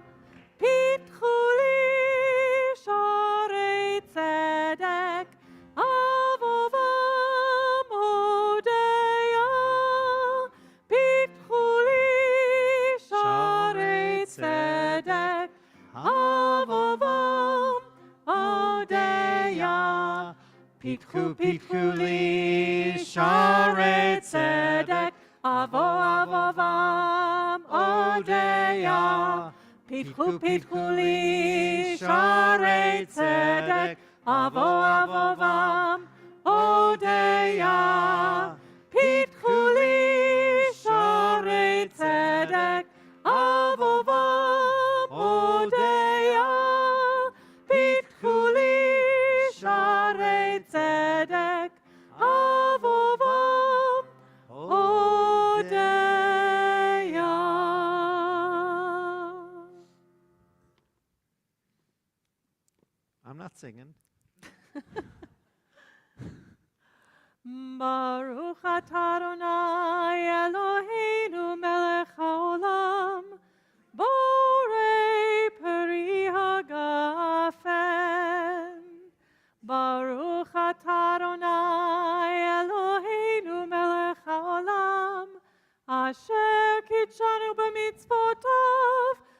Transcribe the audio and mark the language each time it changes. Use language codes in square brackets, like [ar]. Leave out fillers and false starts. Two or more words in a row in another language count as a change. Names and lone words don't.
[he] פתחו לי שערי צדק, אבוא בם אודה יה. פתחו לי שערי צדק, אבוא בם אודה יה. פתחו פתחו לי שערי צדק, אבוא אבוא בם אודה יה. פתחו פתחו לי שערי צדק, אבוא אבוא בם אודה יה. פתחו לי שערי צדק, אבוא בם אודה יה. פתחו לי שערי צדק, אבוא בם אודה יה. [en] I'm not singing. [he] ברוך אתה אדוני אלוהינו מלך העולם, בורא פרי הגפן. ברוך אתה אדוני אלוהינו מלך העולם, אשר קדשנו במצוותיו